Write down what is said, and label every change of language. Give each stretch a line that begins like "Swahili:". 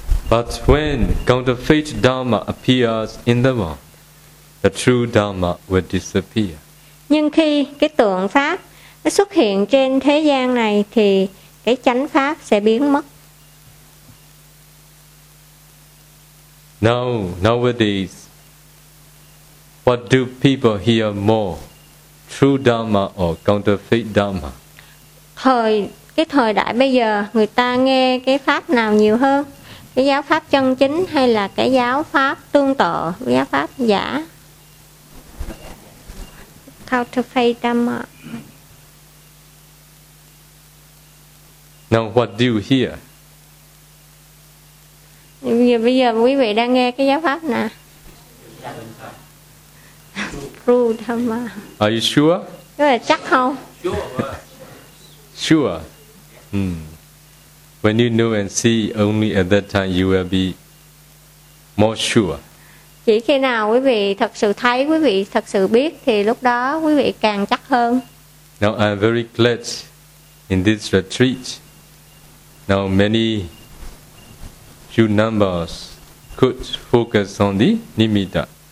English: But when counterfeit Dharma appears in the world, the true Dharma will disappear.
Vietnamese: Nhưng khi cái tượng pháp nó xuất hiện trên thế gian này thì cái chánh pháp sẽ biến mất.
English: Now, nowadays, what do people hear more, true Dharma or counterfeit Dharma?
Vietnamese: Thời đại bây giờ người ta nghe cái pháp nào nhiều hơn? Cái giáo pháp chân chính hay là cái giáo pháp tương tự, giáo pháp giả?
English: Counterfeit Dharma. Now what do you hear?
Vietnamese: Bây giờ quý vị đang nghe cái giáo pháp nè.
English: True Dharma. Are you sure?
Vietnamese: Có là chắc không?
English: Sure. When you know and see, only at that time you will be more sure.
Vietnamese: Chỉ khi nào quý vị thật sự thấy, quý vị thật sự biết, thì lúc đó quý vị càng chắc hơn.
English: Now I am very glad in this retreat. Now many few numbers could focus on the nimitta.